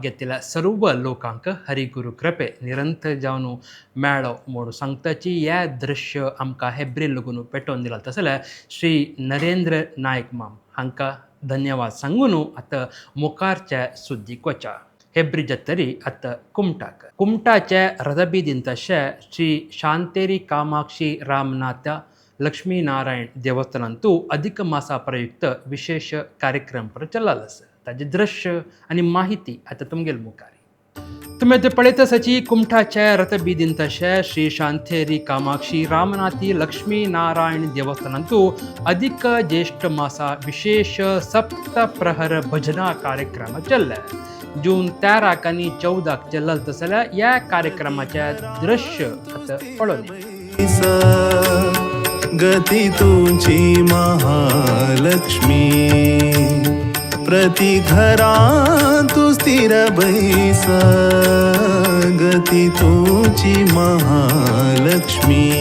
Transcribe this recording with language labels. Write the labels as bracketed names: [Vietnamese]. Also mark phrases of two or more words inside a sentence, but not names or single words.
[Konkani] घेतलेल्या सर्व लोकांक हरिगुरू कृपे निरंतर जावन मेळो म्हणून सांगताची या दृश्य आमकां हेब्री लगून पेटोवन दिला तसल्या श्री नरेंद्र नायक माम हांकां धन्यवाद सांगून आतां मुखारच्या सुद्दीक वचा. हेब्री जत्तरी आतां कुमटाचे रथबीदीन तशे श्री शांतेरी कामाक्षी रामनाथ लक्ष्मीनारायण देवस्थानांतू अधिक मासा प्रयुक्त विशेष कार्यक्रम पर चल्लास ताजे दृश्य आणि माहिती आता तुमगेल मुखारी. तुम्ही ते पळयतसाची कुमठाचे रथबीदीन तशे श्री शांतेरी कामाक्षी रामनाथी लक्ष्मीनारायण देवस्थानांतू अधिक ज्येष्ठ मासा विशेष सप्त प्रहर भजना कार्यक्रम चल्ले. जून 13 आनी 14 चल्लल तसल्या या कार्यक्रमाचे दृश्य आता पळोवन [Marathi] गती तुझी महालक्ष्मी प्रति घरा तू स्थिर बैस गती तुझी महालक्ष्मी.